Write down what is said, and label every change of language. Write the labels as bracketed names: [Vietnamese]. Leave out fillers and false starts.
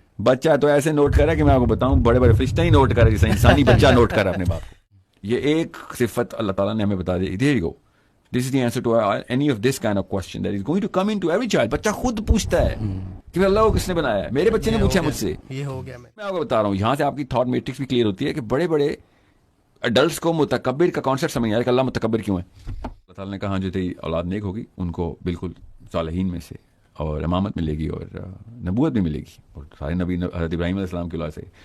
[Urdu] بچہ تو ایسے نوٹ کر رہا ہے کہ میں آپ کو بتاؤں بڑے بڑے فرشتے ہی نوٹ کر رہے ہیں جیسے انسانی بچہ نوٹ کر رہا ہے اپنے باپ کو. یہ ایک صفت اللہ تعالیٰ نے ہمیں بتا دی. [English] There you go. This is the answer to any of this kind of question that is going to come into every child. [Urdu] بچہ خود پوچھتا ہے کہ اللہ کو کس نے بنایا ہے. میرے بچے نے پوچھا مجھ سے, یہ ہو گیا. میں آپ کو بتا رہا ہوں یہاں سے آپ کی تھاٹ میٹرکس بھی کلیئر ہوتی ہے کہ بڑے بڑے اڈلٹس کو متکبر کا کانسیپٹ سمجھ آیا کہ اللہ متکبر کیوں ہے. اللہ تعالیٰ نے کہا جو تیری اولاد نیک ہوگی ان کو بالکل صالحین میں سے اور امامت ملے گی اور نبوت بھی ملے گی اور سارے نبی حضرت ابراہیم علیہ السلام کی اولاد سے.